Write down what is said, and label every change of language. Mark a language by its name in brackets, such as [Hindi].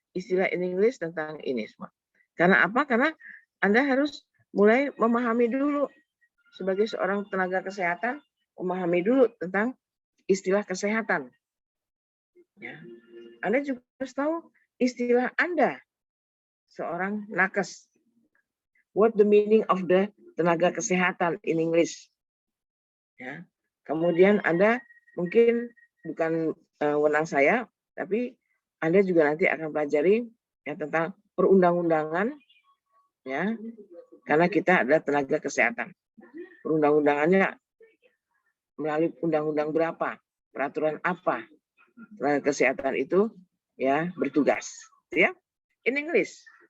[Indonesian] Istilah [English] in English [Indonesian] tentang ini semua. Karena apa? Karena Anda harus mulai memahami dulu sebagai seorang tenaga kesehatan, memahami dulu tentang istilah kesehatan. Ya. Anda juga harus tahu istilah Anda seorang nakes. [English] What the meaning of the tenaga kesehatan in English. [Indonesian] Ya. Kemudian Anda mungkin bukan wewenang saya, tapi Anda juga nanti akan pelajari ya tentang perundang-undangan, ya, karena kita adalah tenaga kesehatan. Perundang-undangannya melalui undang-undang berapa, peraturan apa tenaga kesehatan itu ya bertugas, ya, [English] in English.